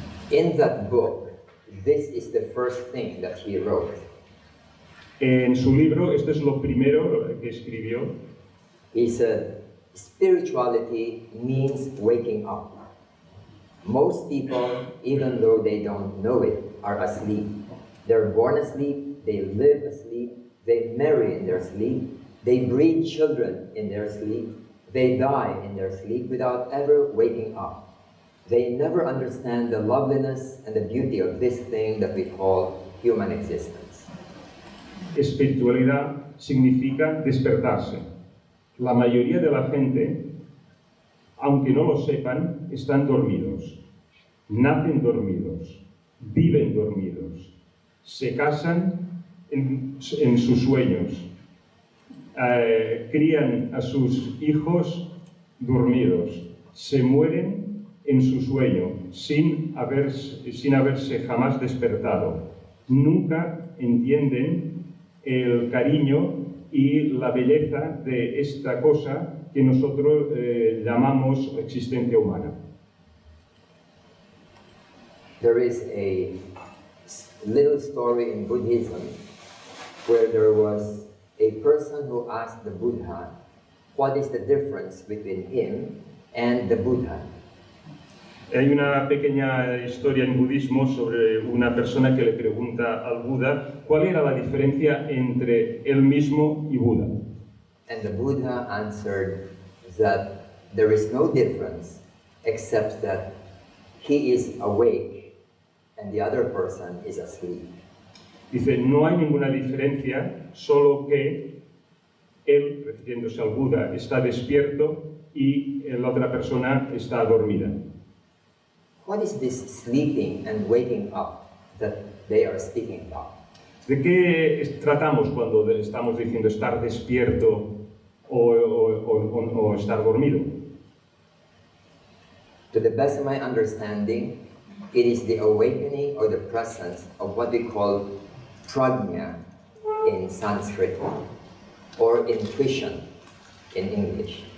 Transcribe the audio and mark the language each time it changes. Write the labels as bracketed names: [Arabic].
[English] In that book, this is the first thing that he wrote. [Spanish] En su libro, esto es lo primero que escribió. [English] He said, spirituality means waking up. Most people, even though they don't know it, are asleep. They're born asleep, they live asleep, they marry in their sleep, they breed children in their sleep, they die in their sleep without ever waking up. They never understand the loveliness and the beauty of this thing that we call human existence. [Spanish] Espiritualidad significa despertarse. La mayoría de la gente, aunque no lo sepan, están dormidos. Nacen dormidos, viven dormidos, se casan en sus sueños, crían a sus hijos dormidos, se mueren en su sueño sin haberse jamás despertado. Nunca entienden el cariño y la belleza de esta cosa que nosotros llamamos existencia humana. [English] There is a little story in Buddhism where there was a person who asked the Buddha, what is the difference between him and the Buddha? [Spanish] Hay una pequeña historia en budismo sobre una persona que le pregunta al Buda cuál era la diferencia entre él mismo y Buda. [English] And the Buddha answered that there is no difference except that he is awake and the other person is asleep. [Spanish] Dice, no hay ninguna diferencia, solo que él, refiriéndose al Buda, está despierto y la otra persona está dormida. [English] What is this sleeping and waking up that they are speaking about? [Spanish] ¿De qué tratamos cuando estamos diciendo estar despierto o estar dormido? [English] To the best of my understanding, it is the awakening or the presence of what we call prajna in Sanskrit, or intuition in English.